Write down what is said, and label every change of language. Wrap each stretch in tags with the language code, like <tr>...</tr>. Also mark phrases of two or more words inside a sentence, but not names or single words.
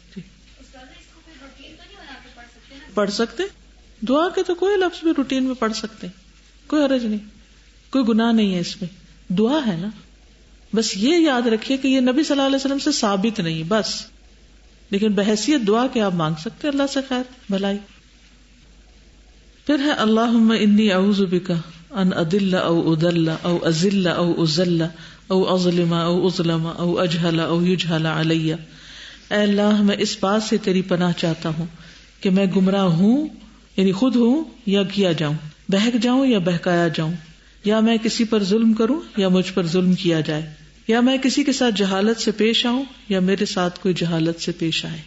<ur>پڑھ سکتے دعا کے تو کوئی لفظ بھی روٹین میں پڑھ سکتے، کوئی حرج نہیں، کوئی گناہ نہیں ہے اس میں. دعا ہے نا. بس یہ یاد رکھیے کہ یہ نبی</ur> <ar>صلی اللہ علیہ وسلم</ar> <ur>سے ثابت نہیں بس، لیکن بحیثیت دعا کے آپ مانگ سکتے اللہ سے خیر بھلائی.</ur> <ar>پھر ہے اللہم انی اعوذ بک ان اضل او اضل او ازل او ازل او اظلم او اظلم او اجہل او یجہل علی.</ar> <ur>اے اللہ میں اس بات سے تیری پناہ چاہتا ہوں کہ میں گمراہ ہوں، یعنی خود ہوں یا کیا جاؤں، بہک جاؤں یا بہکایا جاؤں، یا میں کسی پر ظلم کروں یا مجھ پر ظلم کیا جائے، یا میں کسی کے ساتھ جہالت سے پیش آؤں یا میرے ساتھ کوئی جہالت سے پیش آئے.</ur>